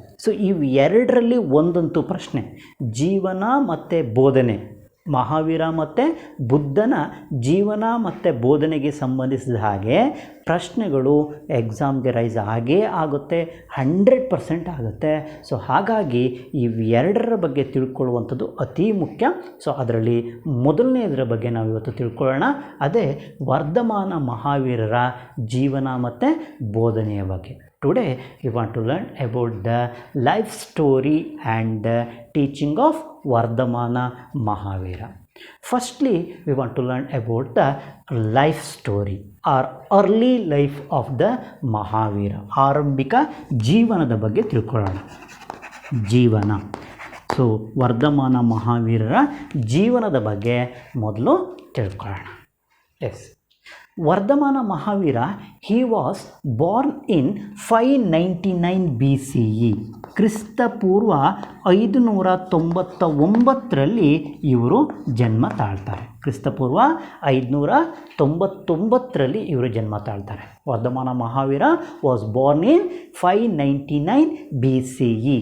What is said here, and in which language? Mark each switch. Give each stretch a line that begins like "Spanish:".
Kannada: So ಇವು ಎರಡರಲ್ಲಿ ಒಂದಂತೂ ಪ್ರಶ್ನೆ, ಜೀವನ ಮತ್ತು ಬೋಧನೆ, ಮಹಾವೀರ ಮತ್ತು ಬುದ್ಧನ ಜೀವನ ಮತ್ತು ಬೋಧನೆಗೆ ಸಂಬಂಧಿಸಿದ ಹಾಗೆ ಪ್ರಶ್ನೆಗಳು ಎಕ್ಸಾಮ್ಗೆ ರೈಸ್ ಆಗೇ ಆಗುತ್ತೆ, 100% ಆಗುತ್ತೆ. ಸೊ ಹಾಗಾಗಿ ಇವೆರಡರ ಬಗ್ಗೆ ತಿಳ್ಕೊಳ್ಳುವಂಥದ್ದು ಅತಿ ಮುಖ್ಯ. ಸೊ ಅದರಲ್ಲಿ ಮೊದಲನೇದರ ಬಗ್ಗೆ ನಾವು ಇವತ್ತು ತಿಳ್ಕೊಳ್ಳೋಣ. ಅದೇ ವರ್ಧಮಾನ ಮಹಾವೀರರ ಜೀವನ ಮತ್ತು ಬೋಧನೆಯ ಬಗ್ಗೆ.
English: Today we want to learn about the life story and the teaching of Vardhamana Mahavira. Firstly, we want to learn about the life story or early life of the Mahavira.
Kannada: ಆರಂಭಿಕ ಜೀವನದ ಬಗ್ಗೆ ತಿಳ್ಕೊಳ್ಳೋಣ. ಜೀವನ. ಸೊ ವರ್ಧಮಾನ ಮಹಾವೀರರ ಜೀವನದ ಬಗ್ಗೆ ಮೊದಲು ತಿಳ್ಕೊಳ್ಳೋಣ.
English: Yes, Vardhamana Mahavira he was born in 599 BCE.
Kannada: ಕ್ರಿಸ್ತಪೂರ್ವ 599ರಲ್ಲಿ ಇವರು ಜನ್ಮ ತಾಳ್ತಾರೆ. ಕ್ರಿಸ್ತಪೂರ್ವ 599ರಲ್ಲಿ ಇವರು ಜನ್ಮ ತಾಳ್ತಾರೆ.
English: Vardhamana Mahavira was born in 599 BCE.